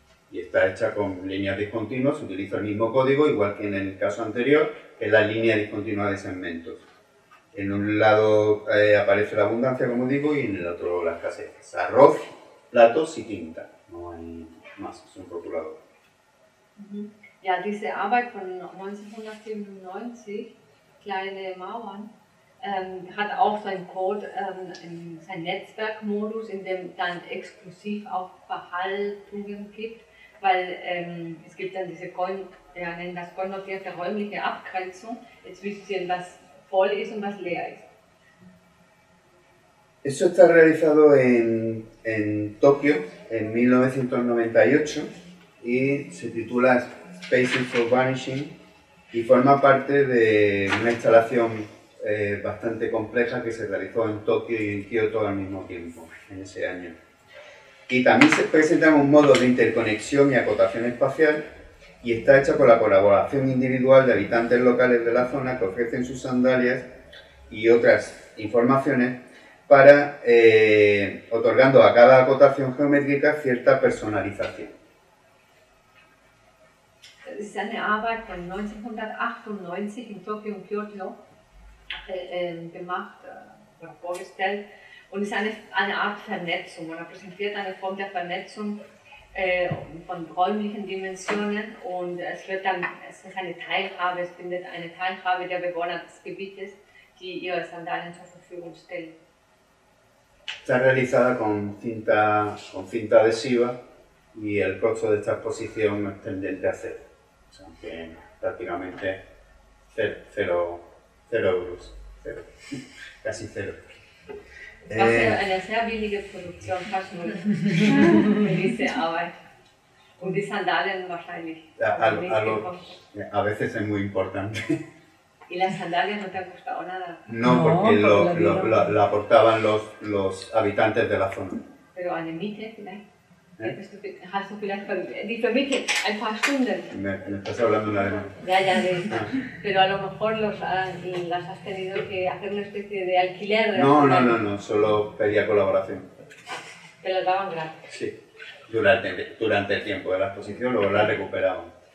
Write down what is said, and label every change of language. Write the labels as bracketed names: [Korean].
[Spanish] Y está hecha con líneas discontinuas, se utiliza el mismo código, igual que en el caso anterior, que es la línea discontinua de segmentos. En un lado aparece la abundancia, como digo, y en el otro la escasez. Es arroz, platos y tinta. No hay más, es un rotulador. [German] Ja, diese Arbeit von 1997, Kleine Mauern, hat auch seinen Code, seinen Netzwerkmodus, in dem dann exklusiv auch Verhaltungen gibt, weil es gibt dann diese nennen das konnotierte räumliche Abgrenzung. Jetzt wissen Sie, was voll ist und was leer ist. [Spanish] Eso está realizado en Tokio en 1998 y se titula Spaces for Vanishing y forma parte de una instalación bastante compleja que se realizó en Tokio y en Kioto al mismo tiempo, en ese año. Y también se presenta un modo de interconexión y acotación espacial y está hecha con la colaboración individual de habitantes locales de la zona que ofrecen sus sandalias y otras informaciones para otorgando a cada acotación geométrica cierta personalización. [German] Das ist eine Arbeit von 1998 in Tokio und Kyoto gemacht oder vorgestellt und ist eine Art Vernetzung. Man präsentiert eine Form der Vernetzung von räumlichen Dimensionen und es ist eine Teilhabe, es findet eine Teilhabe der Bewohner des Gebietes, die ihre Sandalien zur Verfügung stellen. [Spanish] Está realizada con cinta adhesiva y el costo de esta exposición es tendente a cero. O sea, que prácticamente cero euros. Cero. Casi cero. [German] Eine sehr billige Produktion, fast null, für diese Arbeit. Und die Sandalien wahrscheinlich [Spanish] a veces es muy importante. ¿Y las sandalias no te han costado nada? No, porque la aportaban los habitantes de la zona. Pero [German] eine Miete vielleicht? Hast du vielleicht die vermietet ein paar Stunden? [Spanish] Me estás hablando en alemán. Ya, pero a lo mejor las has tenido que hacer una especie de alquiler. No, solo pedía colaboración. ¿Te las daban gratis? Sí, durante el tiempo de la exposición, luego las recuperaban.